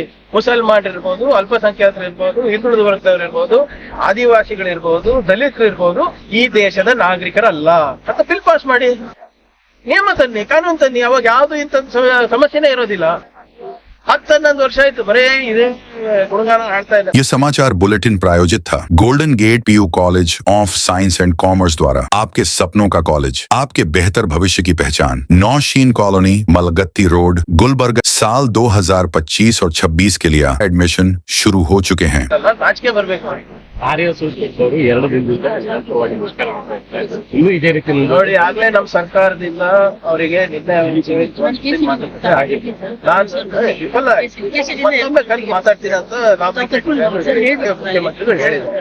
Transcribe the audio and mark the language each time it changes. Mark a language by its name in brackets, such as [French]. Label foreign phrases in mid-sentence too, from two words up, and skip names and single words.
[Kannada] ಮುಸಲ್ಮಾನ್ ಇರ್ಬೋದು, ಅಲ್ಪಸಂಖ್ಯಾತರು ಇರ್ಬೋದು, ಹಿಂದುಳಿದ ವರ್ಗದವ್ರು ಇರ್ಬೋದು, ಆದಿವಾಸಿಗಳಿರ್ಬೋದು, ದಲಿತರು ಇರ್ಬೋದು, ಈ ದೇಶದ ನಾಗರಿಕರಲ್ಲ ಅಂತ [English] bill pass [Kannada] ಮಾಡಿ, ನಿಯಮ ತನ್ನಿ, ಕಾನೂನು ತನ್ನಿ. ಅವಾಗ ಯಾವ್ದು ಇಂಥ ಸಮಸ್ಯೆನೇ ಇರೋದಿಲ್ಲ. 10-11 ವರ್ಷ ಆಯ್ತು ಬರೇ ಇದೆ ಗುಣಗಾನ ಆಡ್ತಾ ಇದೆ. [Hindi] ये समाचार बुलेटिन प्रायोजित था गोल्डन गेट PU कॉलेज ऑफ साइंस एंड कॉमर्स द्वारा। आपके सपनों का कॉलेज, आपके बेहतर भविष्य की पहचान। नौशीन कॉलोनी, मलगत्ती रोड, गुलबर्गा। साल 2025 और 26 के लिए एडमिशन शुरू हो चुके हैं। [Kannada] ರಾಜಕೀಯ ಬರ್ಬೇಕು ಎರಡು ದಿನದಿಂದ ಇನ್ನೂ ಇದೇ ರೀತಿ ನೋಡಿ. ಆಗ್ಲೇ ನಮ್ ಸರ್ಕಾರದಿಂದ ಅವರಿಗೆ ಮಾತಾಡ್ತೀನಿ ಅಂತ ಮುಖ್ಯಮಂತ್ರಿಗಳು ಹೇಳಿದ್ರು.